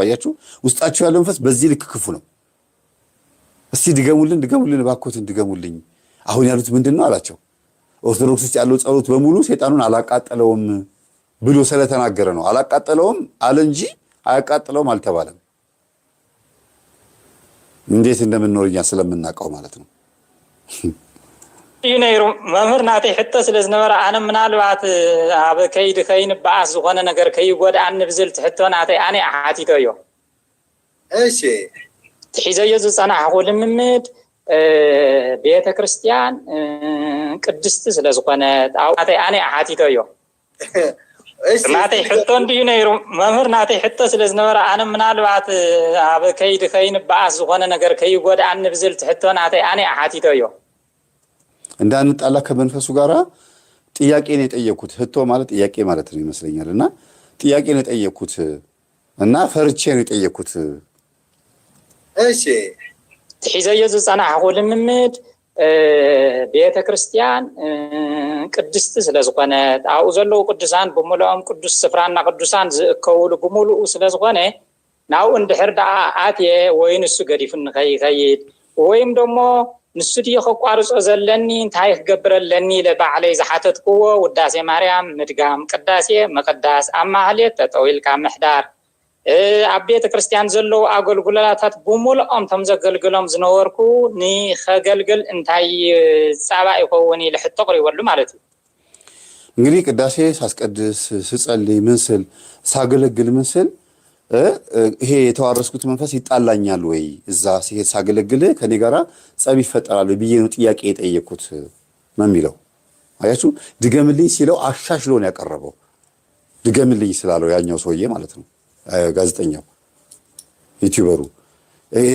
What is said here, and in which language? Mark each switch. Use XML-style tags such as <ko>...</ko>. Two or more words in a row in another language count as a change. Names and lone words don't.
<am>አያችሁ ውስጣቸው ያለው መንፈስ በዚህ ልክ ክፉ ነው። እስቲ ድገሙልን እባክዎትን ድገሙልኝ። አሁን ያሉት ምንድነው አላቸው። ኦርቶዶክስ ውስጥ ያለው ጸሎት በሙሉ ሰይጣኑን አላቃጠለውም ብሎ ስለተናገረ ነው። አላቃጠለውም አለ እንጂ አያቃጥለውም አልተባለም። እንዴት እንደምንኖርኛ ስለምናውቀው ማለት ነው።</am> <ti>ነይሩ መምህር ናተይ ሕቶ ስለዝነበረ ኣነ ምናልባት ኣብ ከይዲ ከይንበኣስ ዝኾነ ነገር ከይጎድኣኒ ብዝብል ትሕቶ ናተይ ኣነ ሓቲቶ እዮ።</ti> <am>እሺ</am> <ti>ትሒዘዮ ዝፀናሕኩ ልምምድ ቤተ ክርስቲያን ቅድስቲ ስለዝኾነት ናተይ ኣነ ሓቲቶ እዮ። ናተይ ሕቶ እንድዩ ነይሩ መምህር ናተይ ሕቶ ስለዝነበረ ኣነ ምናልባት ኣብ ከይዲ ከይንበኣስ ዝኾነ ነገር ከይጎድኣኒ ብዝብል ትሕቶ ናተይ ኣነ ሓቲቶ እዮ።</ti> <am>እንዳንጣላ ከመንፈሱ ጋራ ጥያቄ ነው የጠየኩት። ህቶ ማለት ጥያቄ ማለት ነው ይመስለኛል። እና ጥያቄ ነው የጠየኩት እና ፈርቼ ነው የጠየኩት። እሺ</am> <ti>ትሒዘዮ ዝፀናሕኩ ልምምድ ቤተ ክርስቲያን ቅድስቲ ስለዝኾነት ኣብኡ ዘለዉ ቅዱሳን ብምልኦም ቅዱስ ስፍራና ቅዱሳን ዝእከብሉ ብምሉኡ ስለዝኾነ ናብኡ እንድሕር ደኣ ኣትየ ወይ ንሱ ገዲፉኒ ከይኸይድ</ti> <am>ወይም ደሞ</am> <ti>ንሱ ድየ ከቋርፆ ዘለኒ እንታይ ክገብረለኒ ለባዕለይ ዝሓተትክዎ ውዳሴ ማርያም ምድጋም፣ ቅዳሴ መቅዳስ፣ ኣብ ማህሌት ጠጠው ኢልካ ምሕዳር፣ ኣብ ቤተ ክርስቲያን ዘለዉ ኣገልግሎታት ብምልኦም ቶም ዘገልግሎም ዝነበርኩ ንኸገልግል እንታይ ፃባ ይኸውን ኢለ ሕቶ ቅሪበሉ ማለት እዩ።</ti> <am>እንግዲህ ቅዳሴ ሳስቀድስ ስጸልይ ምን ስል ሳገለግል ምን ስል ይሄ የተዋረስኩት መንፈስ ይጣላኛል ወይ እዛ ሲሄድ ሳገለግል ከኔ ጋራ ጸብ ይፈጠራል ብዬ ነው ጥያቄ የጠየኩት ነው የሚለው። አያችሁ ድገምልኝ ሲለው አሻሽሎ ነው ያቀረበው። ድገምልኝ ስላለው ያኛው ሰውዬ ማለት ነው ጋዜጠኛው ዩቲዩበሩ። ይሄ</am>